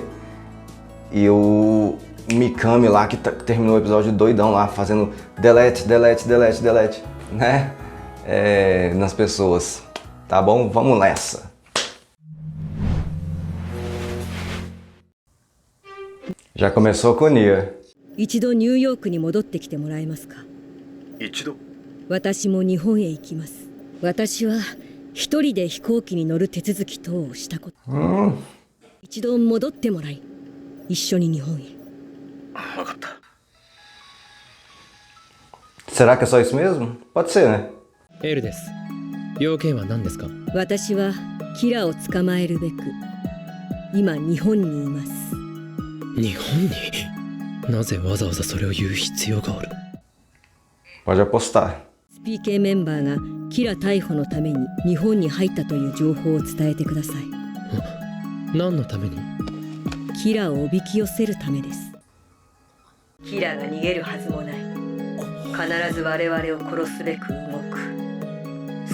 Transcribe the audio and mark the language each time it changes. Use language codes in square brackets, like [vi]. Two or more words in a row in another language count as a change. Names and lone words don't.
[pt] E o Mikami lá, que terminou o episódio doidão lá, fazendo delete, né? Nas pessoas. Tá bom? Vamos nessa. Já começou com o Nier. [ja] 一度ニューヨークに戻ってきてもらえますか。一度。私も日本へ行きます。私は一人で飛行機に乗る手続き等をしたこと。一度戻ってもらい、一緒に日本へ。分かった。 [pt] Será que é só isso mesmo? Pode ser, né? [ja] エールです。要件は何ですか？私はキラを捕まえるべく今日本にいます。日本に？なぜわざわざそれを言う必要がある？ [pt] Pode apostar. [ja] SPK メンバーがキラ逮捕のために日本に入ったという情報を伝えてください。何のために？キラをおびき寄せるためです。キラが逃げるはずもない。必ず我々を殺すべく動く。